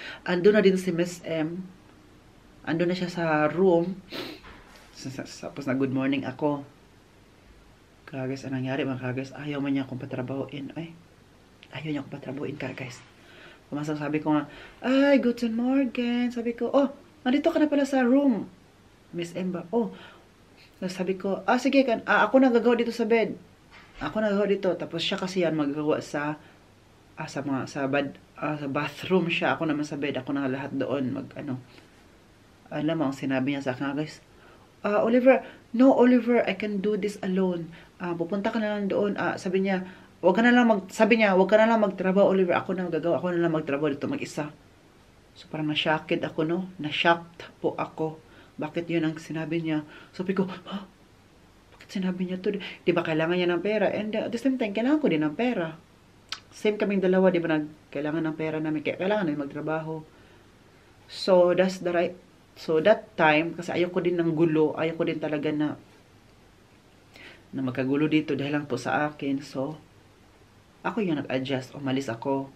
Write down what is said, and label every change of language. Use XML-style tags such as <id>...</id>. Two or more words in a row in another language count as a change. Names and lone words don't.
<tl>Ando na din si Miss M. Andun na siya sa room. Tapos na</tl> <en>good morning</en> <tl>ako. Guys, anong nangyari mga guys? Ayaw man niya akong patrabahoin. Ay, ayaw niya akong patrabahoin guys. Pumasok, sabi ko nga, ay,</tl> <de>guten morgen.</de> <tl>Sabi ko, oh, nandito ka na pala sa room. Miss Emba, oh. Sabi ko, sige, ako nagagawa dito sa bed. Ako nagagawa dito. Tapos siya kasi yan magagawa sa bathroom siya. Ako naman sa bed. Ako na lahat doon. Alam mo, ang sinabi niya sa akin, guys.</tl> <en>Oliver, no, Oliver, I can do this alone.</en> <tl>Pupunta ka na lang doon. Sabi niya, wag ka na lang magtrabaho, Oliver. Ako na lang magtrabaho dito mag-isa. So, parang na-shocked ako, no? Na-shocked po ako. Bakit yun ang sinabi niya? Sabi ko, bakit sinabi niya to? Di ba kailangan niya ng pera?</tl> <en>And at the same time,</en> <tl>kailangan ko din ng pera. Same kaming dalawa, di ba? Kailangan ng pera namin. Kailangan namin magtrabaho. So,</tl> <en>that time,</en> <tl>kasi ayoko din ng gulo. Ayoko din talaga na magkagulo dito dahil lang po sa akin. So, ako yung nag-adjust. Umalis ako.</tl>